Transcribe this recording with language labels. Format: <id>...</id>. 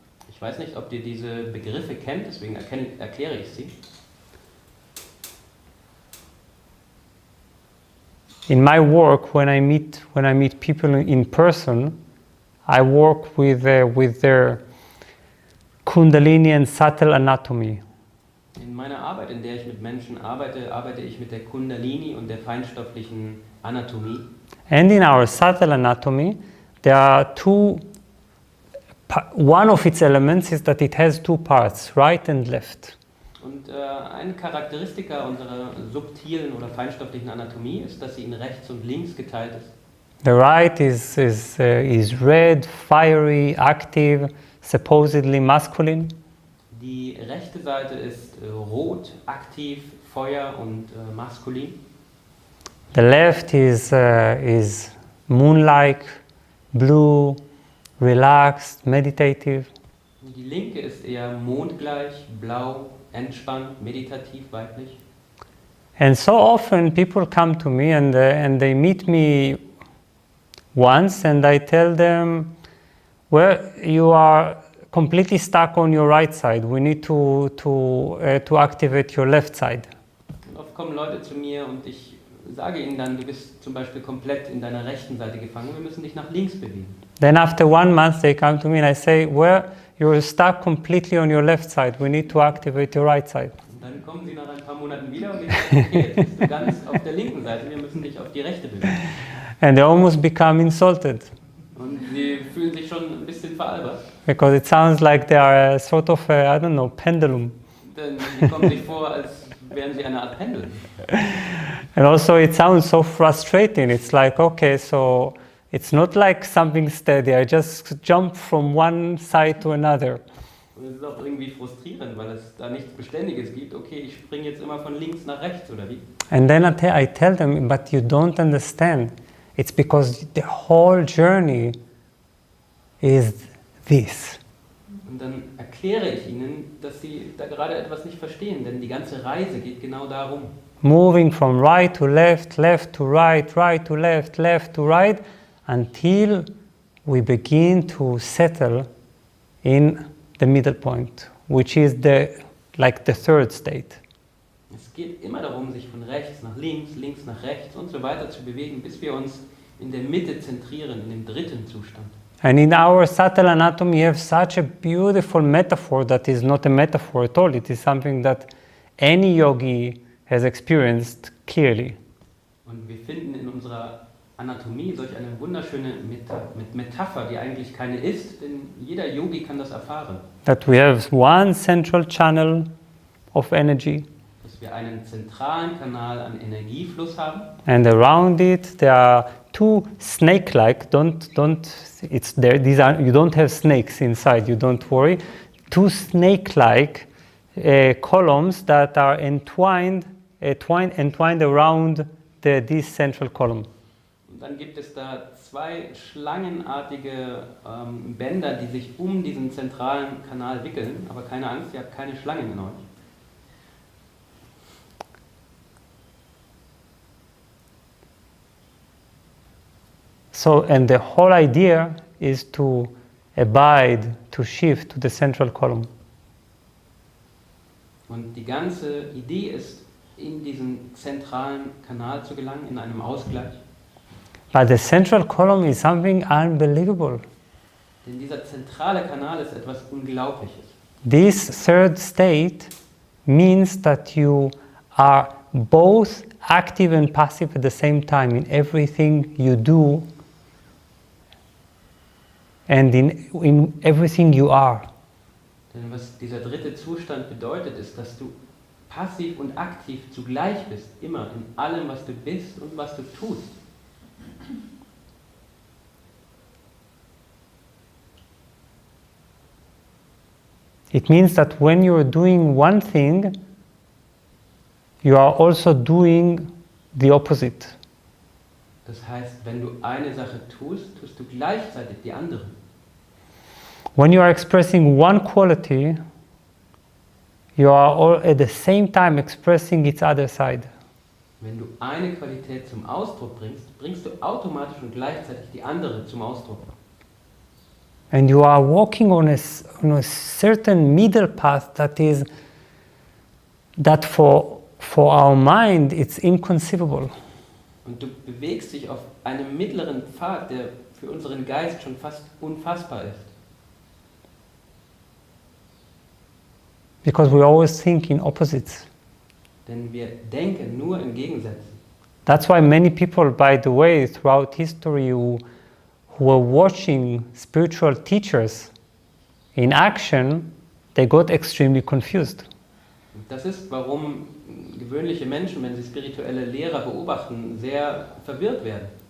<de>Ich weiß nicht, ob ihr diese Begriffe kennt, deswegen erkläre ich sie.</de> <en>In my work, when I meet people in person, I work with their Kundalini and subtle anatomy.</en> <de>In meiner Arbeit, in der ich mit Menschen arbeite, arbeite ich mit der Kundalini und der feinstofflichen Anatomie.</de> <en>And in our subtle anatomy, there are one of its elements is that it has two parts, right and left.</en> <de>Und eine Charakteristika unserer subtilen oder feinstofflichen Anatomie ist, dass sie in rechts und links geteilt ist.</de> <en>The right is red, fiery, active, supposedly masculine.</en> <de>Die rechte Seite ist rot, aktiv, Feuer und maskulin.</de> <en>The left is moon-like, blue, relaxed, meditative.</en> <de>Die linke ist eher mondgleich, blau, entspannt, meditativ, weiblich.</de> <en>And so often people come to me and they meet me once and I tell them, well, you are completely stuck on your right side. We need to activate your left side.</en> <de>Und oft kommen Leute zu mir und ich sage ihnen dann, du bist zum Beispiel komplett in deiner rechten Seite gefangen, wir müssen dich nach links bewegen.</de> <en>Then after 1 month they come to me and I say, well, you're stuck completely on your left side. We need to activate your right side.</en> <de>Und dann kommen sie nach ein paar Monaten wieder und ich sage, okay, jetzt bist du ganz auf der linken Seite, wir müssen dich auf die rechte bewegen.</de> <en>And they almost become insulted.</en> <de>Und sie fühlen sich schon ein bisschen veralbert.</de> <en>Because it sounds like they are a sort of, I don't know, pendulum.</en> <de>Denn sie kommen sich vor, als wären sie eine Art Pendel.</de> <en>And also it sounds so frustrating. It's like, okay, so it's not like something steady. I just jump from one side to another.</en> <de>Und es ist auch irgendwie frustrierend, weil es da nichts Beständiges gibt. Okay, ich springe jetzt immer von links nach rechts, oder wie?</de> <en>And then I tell them, but you don't understand. It's because the whole journey is this.</en> <de>Und dann erkläre ich ihnen, dass sie da gerade etwas nicht verstehen, denn die ganze Reise geht genau darum.</de> <en>Moving from right to left, left to right, right to left, left to right, until we begin to settle in the middle point, which is the third state.</en> <de>Es geht immer darum, sich von rechts nach links, links nach rechts und so weiter zu bewegen, bis wir uns in der Mitte zentrieren, in dem dritten Zustand.</de> <en>And in our subtle anatomy, we have such a beautiful metaphor that is not a metaphor at all. It is something that any yogi has experienced clearly.</en> <de>Und wir finden in unserer Anatomie solch eine wunderschöne Metapher, die eigentlich keine ist, denn jeder Yogi kann das erfahren.</de> <en>That we have one central channel of energy.</en> <de>Dass wir einen zentralen Kanal an Energiefluss haben.</de> <en>And around it there are two snake-like. You don't have snakes inside. You don't worry. Two snake-like columns that are entwined around this central column.</en> <de>Und dann gibt es da zwei schlangenartige Bänder, die sich um diesen zentralen Kanal wickeln. Aber keine Angst, ihr habt keine Schlangen in euch.</de> <en>So, and the whole idea is to abide, to shift to the central column.</en> <de>Und die ganze Idee ist, in diesen zentralen Kanal zu gelangen, in einem Ausgleich.</de> <en>But the central column is something unbelievable.</en> <de>Denn dieser zentrale Kanal ist etwas Unglaubliches.</de> <en>This third state means that you are both active and passive at the same time in everything you do and in everything you are.</en> <de>Denn was dieser dritte Zustand bedeutet, ist, dass du passiv und aktiv zugleich bist, immer in allem, was du bist und was du tust.</de> <en>It means that when you're doing one thing, you are also doing the opposite.</en> <de>Das heißt, wenn du eine Sache tust, tust du gleichzeitig die andere.</de> <en>When you are expressing one quality, you are all at the same time expressing its other side.</en> <de>Wenn du eine Qualität zum Ausdruck bringst, bringst du automatisch und gleichzeitig die andere zum Ausdruck.</de> <en>And you are walking on a certain middle path that for our mind it's inconceivable.</en> <de>Und du bewegst dich auf einem mittleren Pfad, der für unseren Geist schon fast unfassbar ist.</de> <en>Because we always think in opposites.</en> <de>Denn wir denken nur in Gegensätzen.</de> <en>That's why many people, by the way, throughout history who were watching spiritual teachers in action, they got extremely confused.</en> <de>Das ist, warum gewöhnliche Menschen, wenn sie spirituelle Lehrer beobachten, sehr verwirrt werden.</de>